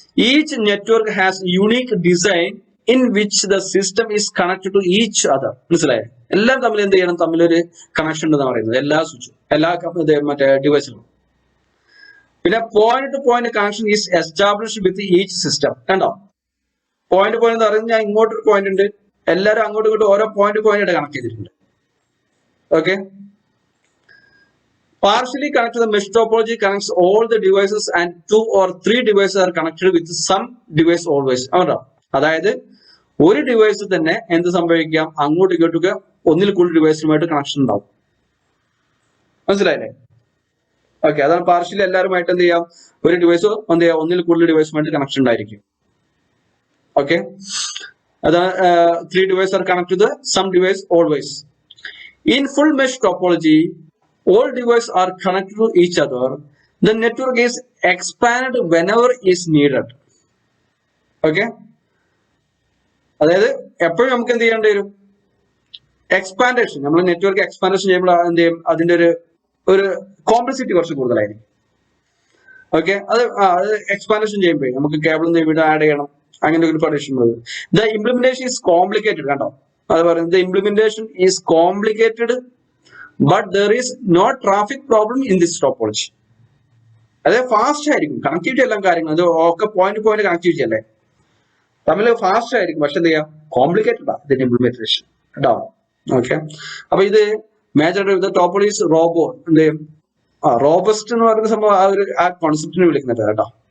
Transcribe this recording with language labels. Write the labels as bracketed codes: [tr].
[en] Each network has unique design in which the system is connected to each other. [ml] മനസ്സിലായോ? എല്ലാം തമ്മിൽ എന്ത് ചെയ്യണം? തമ്മിലൊരു കണക്ഷൻ ഉണ്ടെന്ന് പറയുന്നത് എല്ലാ സ്വിച്ചും, എല്ലാ മറ്റേ ഡിവൈസിലും. [en] പിന്നെ point to point connection is established with each system. കണ്ടോ? [ml] പോയിന്റ് പോയിന്റ് എന്ന് പറയുന്നത് ഞാൻ ഇങ്ങോട്ടൊരു പോയിന്റ് ഉണ്ട്, എല്ലാവരും അങ്ങോട്ടും ഇങ്ങോട്ടും ഓരോ പോയിന്റ് ആയിട്ട് കണക്ട് ചെയ്തിട്ടുണ്ട്. [en] Okay, partially connected, the mesh topology connects all the devices and 2 or 3 devices are connected with some device always. [ml] അതായത് ഒരു ഡിവൈസിൽ തന്നെ എന്ത് സംഭവിക്കാം? അങ്ങോട്ടും ഇങ്ങോട്ടൊക്കെ ഒന്നിൽ കൂടുതൽ ഡിവൈസുമായിട്ട് കണക്ഷൻ ഉണ്ടാവും. മനസ്സിലായില്ലേ? ഓക്കെ, അതാണ് പാർഷ്യലി എല്ലാവരുമായിട്ട് എന്ത് ചെയ്യാം? ഒരു ഡിവൈസ് എന്ത് ചെയ്യാം? ഒന്നിൽ കൂടുതൽ ഡിവൈസുമായിട്ട് കണക്ഷൻ ഉണ്ടായിരിക്കും. [en] okay, [ml] അതാണ് [en] 3 devices are connected to some device always. In full mesh topology, all devices are connected to each other. The network is expanded whenever is needed. Okay? [ml] അതായത് എപ്പോഴും നമുക്ക് എന്ത് ചെയ്യേണ്ടി വരും? എക്സ്പാൻഡേഷൻ, നമ്മൾ നെറ്റ്വർക്ക് എക്സ്പാൻഡേഷൻ ചെയ്യുമ്പോൾ എന്ത് ചെയ്യും? അതിന്റെ ഒരു കോംപ്ലക്സിറ്റി കുറച്ച് കൂടുതലായിരിക്കും. ഓക്കെ, അത് എക്സ്പാൻഡേഷൻ ചെയ്യുമ്പോൾ നമുക്ക് കേബിൾ ഇവിടെ ആഡ് ചെയ്യണം, അങ്ങനെ ഒരു പരീക്ഷ. [en] The implementation is complicated. കണ്ടോ? [ml] അത് പറയുന്നത് [en] Implementation is complicated but there is no traffic problem in this topology. [ml] അതായത് ഫാസ്റ്റ് ആയിരിക്കും കണക്ടിവിറ്റി, എല്ലാം കാര്യങ്ങൾ അത് ഒക്കെ പോയിന്റ് പോയിന്റ് കണക്ടിവിറ്റി അല്ലേ, തമ്മിൽ ഫാസ്റ്റ് ആയിരിക്കും. പക്ഷെ എന്ത് ചെയ്യാം? കോംപ്ലിക്കേറ്റഡ് ആണ് ഇതിന്റെ ഇംപ്ലിമെന്റേഷൻ കേട്ടോ. ഓക്കെ, അപ്പൊ ഇത് മേജർ ടോപ്പോളജീസ് റോബോ എന്ത് ചെയ്യും? റോബസ്റ്റ് എന്ന് പറയുന്ന സംഭവം ആ കോൺസെപ്റ്റിനെ വിളിക്കുന്ന പേര് കേട്ടോ.